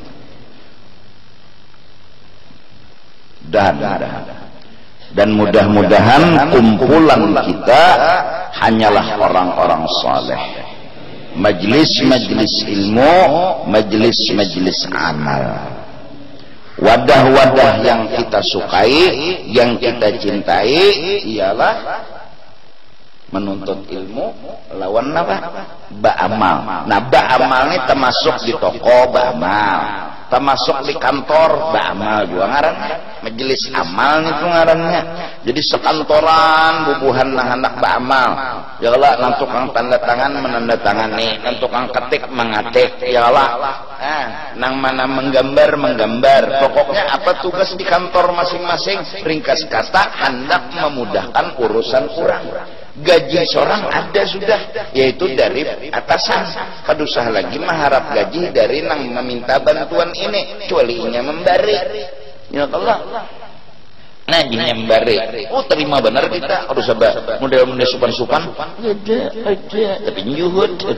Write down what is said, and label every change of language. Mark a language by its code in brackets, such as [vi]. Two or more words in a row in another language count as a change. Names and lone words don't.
[id] dan mudah-mudahan kumpulan kita hanyalah orang-orang saleh majlis-majlis ilmu majlis-majlis amal wadah-wadah yang kita sukai yang kita cintai ialah menuntut ilmu lawan apa? [bjn] Ba'amal. Nah ba'amal ini termasuk di toko ba'amal termasuk di kantor ba'amal juga ngarannya majelis amal itu ngarannya jadi sekantoran bubuhan nang hendak ba'amal ya Allah nang tukang tanda tangan menandatangani nang tukang ketik mengatik ya Allah nang mana menggambar pokoknya apa tugas di kantor masing-masing ringkas kata hendak memudahkan urusan orang gaji seorang ada sudah yaitu dari atasan kadusah lagi mengharap gaji dari nang meminta bantuan ini kecuali nya memberi ya Allah nah nya memberi terima benar kita harus sabar model-model supan-supan ada tapi nyuhud